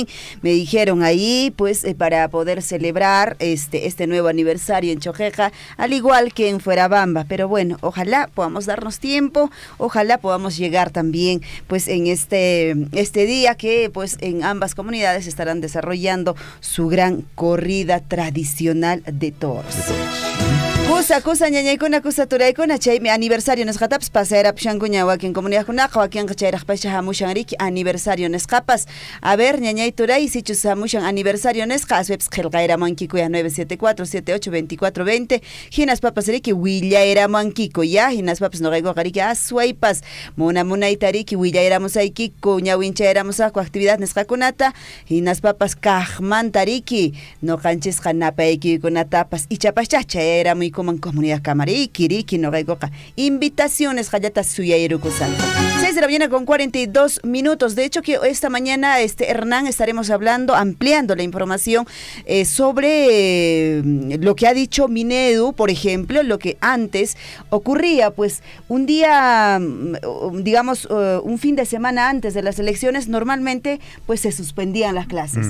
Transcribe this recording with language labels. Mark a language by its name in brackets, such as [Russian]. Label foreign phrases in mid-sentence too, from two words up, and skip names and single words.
[Spanish] Me dijeron ahí, pues, para poder celebrar este nuevo aniversario en Choqueca, al igual que en Fuerabamba. Pero bueno, ojalá podamos darnos tiempo, ojalá podamos llegar también, pues, en este día que, pues, en ambas comunidades estarán desarrollando su gran corrida tradicional de toros. [Quechua] Kusa ñañaykuna kusa turaykuna chaymi aniversario nisqatapas pasayarapushankuña wakin comunidadkunaqa wakinqa chayraqpacha hamushanriki aniversario nisqapas. A ver, ñañay turay sichus hamushan aniversario nisqa aspepas qillqayramunkikuya 974-78-2420 hinas papas riki willayramunkiku ya hinas papas noqaykuqa riki aswaypas munayta riki willayramusaykiku ñawinchayramusaqku actividad nisqakunata hinas papas kaqmanta riki noqanchisqa napaykiykunatapas ichapascha chayrayramuyku comunidad Camariki, Riki, Noregoca. Invitaciones, Hayata Suyairukusan. [Spanish] 6 de la mañana con 42 minutos. De hecho, que esta mañana, Hernán, estaremos hablando, ampliando la información sobre lo que ha dicho Minedu, por ejemplo, lo que antes ocurría, pues, un día, digamos, un fin de semana antes de las elecciones, normalmente, pues, se suspendían las clases.